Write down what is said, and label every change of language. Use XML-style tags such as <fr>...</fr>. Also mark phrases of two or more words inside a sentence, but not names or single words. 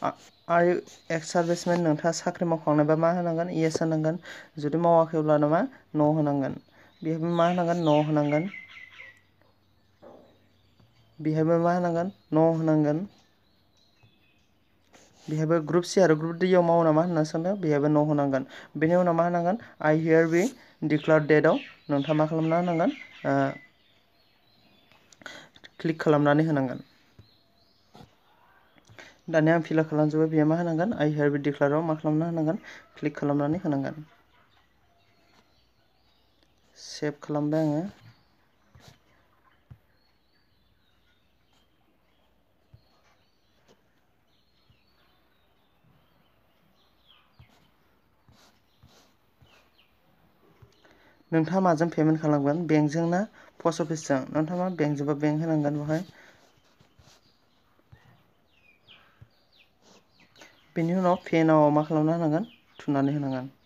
<en>are you ex servicemen</en> <brx>नोंथाङा साख्रि मावखांनायबा मा होनांगोन येस होनांगोन जुदि मावाखैब्ला मा नो होनांगोन बेहायबो मा होनांगोन नो होनांगोन बेहायबो मा होनांगोन नो होनांगोन बेहायबो</brx> <en>group C</en> <brx>आरो</brx> <en>group D</en> <brx>आव मावो नामा होनना सोंदों बेहायबो नो होनांगोन बेनि उनाव मा होनांगोन</brx> <en>I here be declare dateआव</en> <brx>नोंथाङा मा खालामना होनांगोन क्लिक खालामनानै होनांगोन दानिया आं फिलआप खालामजोब्बाय बेयो मा होनांगोन</brx> <en>I here be declareआव</en> <brx>मा खालामना होनांगोन क्लिक खालामनानै होनांगोन सेभ खालामबाय आङो नोंथाङा माजों पेमेन्ट खालामगोन बेंकजों ना</brx> <en>post officeजों</en> <brx>नोंथाङा मा बेंकजोंबा बेंक होनांगोन बेवहाय बेनि उनाव</brx> <en>pay nowआव</en> <brx>मा खालामना होनांगोन थुनानै होनांगोन</brx>